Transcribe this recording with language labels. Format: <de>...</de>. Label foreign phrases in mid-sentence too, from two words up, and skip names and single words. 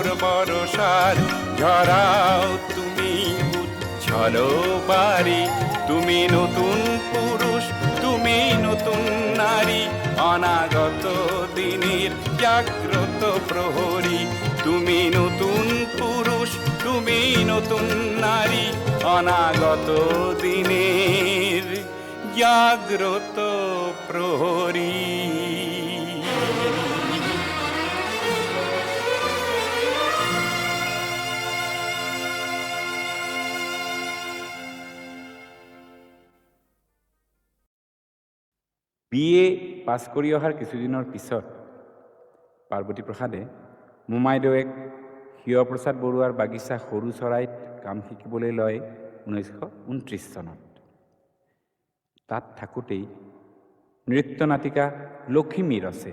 <bn>বরসার ঝরাও তুমি উজ্জ্বল বাড়ি তুমি নতুন পুরুষ তুমি নতুন নারী অনাগত দিনের জাগ্রত প্রহরী তুমি নতুন পুরুষ তুমি নতুন নারী অনাগত দিনের জাগ্রত প্রহরী</bn> <as>BA পাছ কৰি অহাৰ কিছুদিনৰ পিছত পাৰ্বতী প্ৰসাদে মোমাইদেউক শিৱপ্ৰসাদ বৰুৱাৰ বাগিচা সৰু চৰাইত কাম শিকিবলৈ লয় 1929 চনত। তাত থাকোঁতেই নৃত্য নাটিকা লখিমী ৰচে।</as>